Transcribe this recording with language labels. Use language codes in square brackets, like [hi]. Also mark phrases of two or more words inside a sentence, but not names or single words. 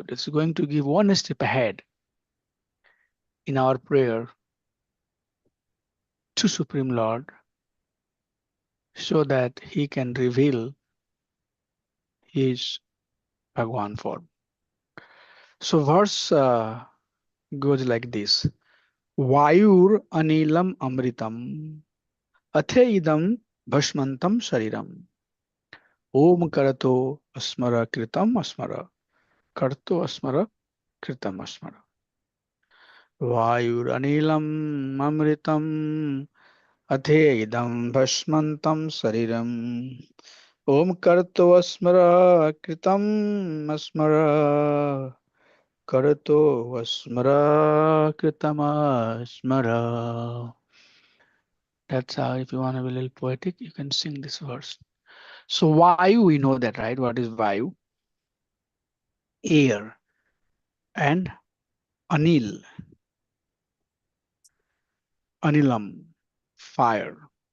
[en] It's going to give one step ahead in our prayer to Supreme Lord so that He can reveal His Bhagwan form. So verse goes like this. [sa] वायुर् अनिलम् अमृतम् अथ इदं भस्मान्तं शरीरम् ओं क्रतो स्मर कृतं स्मर क्रतो स्मर कृतं स्मर. वायुर् अनिलम् अमृतम् अथ इदं भस्मान्तं शरीरम्. ओं क्रतो स्मर कृतं स्मर. क्रतो स्मर कृतं स्मर. [en] That's how, if you want to be a little poetic, you can sing this verse. So Vayu, we know that, right? What is Vayu? Air. And Anil, Anilam, fire.